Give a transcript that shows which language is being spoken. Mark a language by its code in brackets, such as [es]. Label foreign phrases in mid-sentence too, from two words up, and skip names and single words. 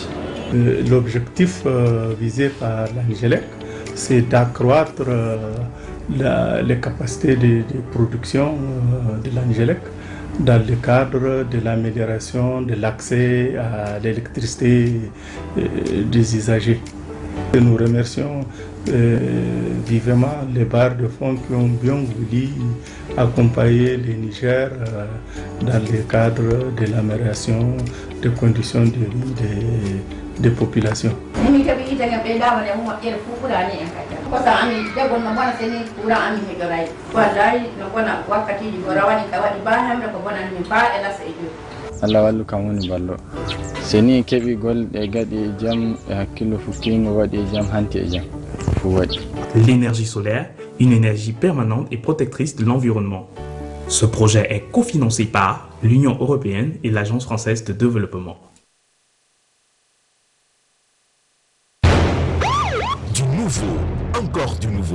[fr] L'objectif visé par l'Angelec, c'est d'accroître les capacités de production de l'Angelec dans le cadre de l'amélioration de l'accès à l'électricité des usagers. Et nous remercions vivement les barres de fonds qui ont bien voulu accompagner le Niger dans le cadre de l'amélioration des conditions de vie des populations. [ff] Allah wallu kam woni ballo seni keɓi golɗe gaɗi jam e hakkillo fukkimo waɗi jam hanti e jam fu waɗi. [fr] L'énergie solaire, une énergie permanente et protectrice de l'environnement. Ce projet est cofinancé par l'Union européenne et l'Agence française de développement. Du nouveau, encore du nouveau.